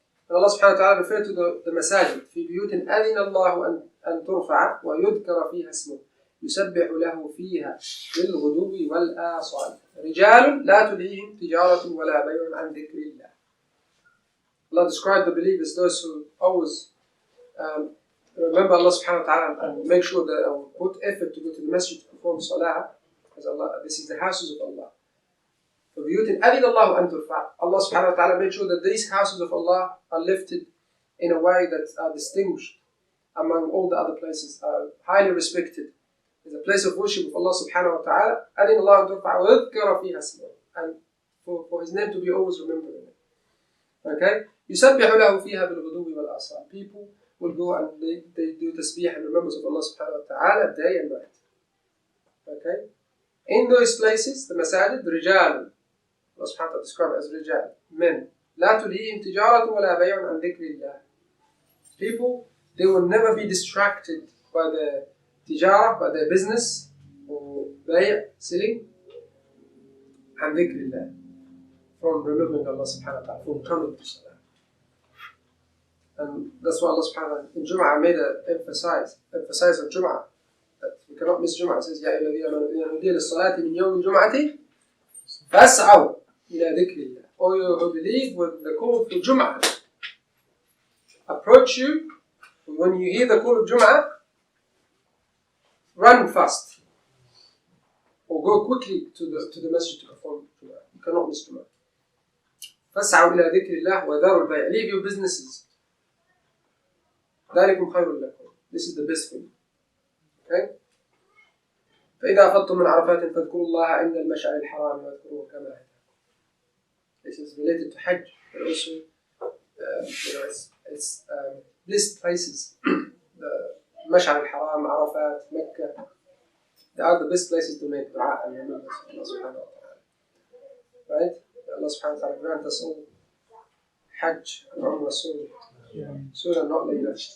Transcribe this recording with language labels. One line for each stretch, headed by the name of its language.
English: And Allah subhanahu wa ta'ala referred to the masajid,
Arabic: في بيوت أذن الله أن ترفع ويذكر فيها اسمه يسبح له فيها بالغدو والآصال رجال لا تلهيهم تجارة ولا بيع عن ذكر الله.
English: Allah described the believers, those who always remember Allah subhanahu wa ta'ala and make sure that put effort to go to the masjid to perform salah, as Allah, this is the houses of Allah.
Arabic: فَبِيُوتٍ أَذِنَ اللَّهُ أَن تُرْفَعَ.
English: Allah subhanahu wa ta'ala made sure that these houses of Allah are lifted in a way that are distinguished among all the other places, are highly respected. It's a place of worship of Allah subhanahu wa ta'ala.
Arabic: أَذِنَ اللَّهُ أَن تُرْفَعَ وَيُذْكَرَ فِيهَا اسْمُهُ.
English: And for His name to be always remembered in it.
Arabic: Okay? يُسَبِّحُ لَهُ فِيهَا بِالْغُدُوِّ وَالْآصَالِ.
English: People will go and they do tasbih and remembrance of Allah subhanahu wa ta'ala day and night. Okay? In those places, the masajid, رِجَالٌ Allah subhanahu wa ta'ala described as رجال, men.
Arabic: لا تلهيهم تجارة ولا بيع عن ذكر الله.
English: People, they will never be distracted by their tijara, by their business, or بيع, selling,
Arabic: عن ذكر الله,
English: from remembering Allah subhanahu wa ta'ala, from coming to salah. And that's why Allah subhanahu wa ta'ala in Jum'ah made an emphasize on Jum'ah, that we cannot miss Jum'ah. It says,
Arabic: يا أيها الذين آمنوا إذا نودي للصلاة من يوم الجمعة فاسعوا إلى ذكر الله.
English: Or you who believe with the call for Jum'ah, approach you, when you hear the call of Jum'ah, run fast. Or go quickly to the masjid to perform Jum'ah. You cannot miss Jum'ah.
Arabic: فاسعوا إلى ذكر الله وذروا البيع.
English: Leave your businesses.
Arabic: ذلكم خير لكم.
English: This is the best thing. Okay?
Arabic: فإذا أفضتم من عرفات فاذكروا الله عند المشعر الحرام واذكروه كما هداكم.
English: This is related to Hajj, but also it's blessed places. The Mash'ar al-Haram, Arafat, Mecca, they are the best places to make dua and remember Allah subhanahu wa ta'ala. Right? Allah subhanahu wa ta'ala grant us all Hajj and Umrah soon. Soon and not later.